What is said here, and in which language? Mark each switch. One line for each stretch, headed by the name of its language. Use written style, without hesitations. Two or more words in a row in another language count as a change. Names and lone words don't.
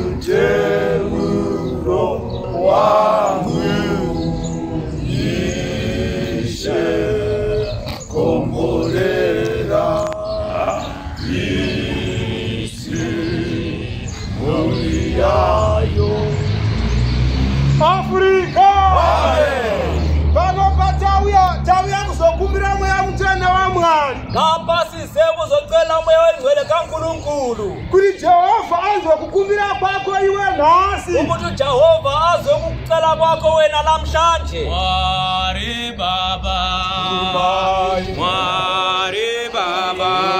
Shona: muteuro wangu, Ishe komborera isi muri yayo. Afrika. Pano patauya kuzokumbira mweya mutsvene waMwari.
North Ndebele: Lapha size kuzocela umoya wengcwele kaNkulunkulu.
Shona: Kuti Jehovha azwe kukumbira kwako iwe nhasi.
North Ndebele: Ukuthi Jehova azwe ukucela kwakho wena namhlanje.
Shona: Mwari Baba, Mwari Baba,